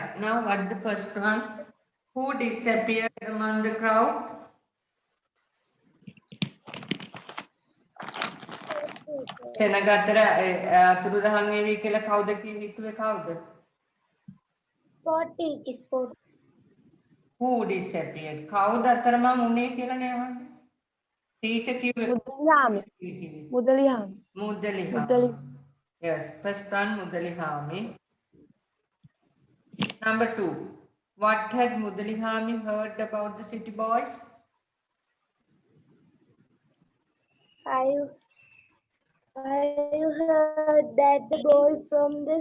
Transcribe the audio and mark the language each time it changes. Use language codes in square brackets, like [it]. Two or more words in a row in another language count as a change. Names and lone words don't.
[en] Now what is the first one? Who disappeared among the crowd? [si] සෙනග අතර අතුරුදහන් වේවි කියලා කවුද හිතුවේ කවුද? [en] sport teacher. Sport. Who disappeared? [si] කවුද අතරමං උනේ කියලා නේ අහන්නේ. Teacher කිව්වේ මුදලිහාමි. මුදලිහාමි. මුදලිහාමි. [en] Yes, first one Mudalihami. Number 2. What had Mudalihami heard about the city boys? I heard that the boy from the